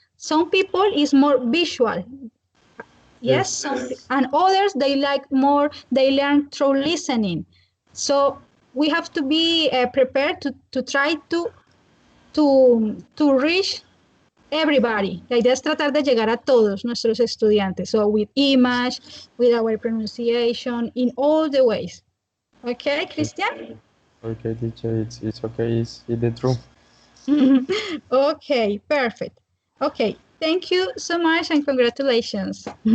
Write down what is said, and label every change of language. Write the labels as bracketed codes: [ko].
[en] Some people is more visual, yes, Yes. and others they like more, they learn through listening. So we have to be prepared to try to reach everybody. [es] La idea es tratar de llegar a todos nuestros estudiantes. [en] So with image, with our pronunciation, in all the ways. Okay, Yes. Christian? Okay, teacher. It's okay. It's the truth. Okay, perfect. Okay, thank you so much and congratulations.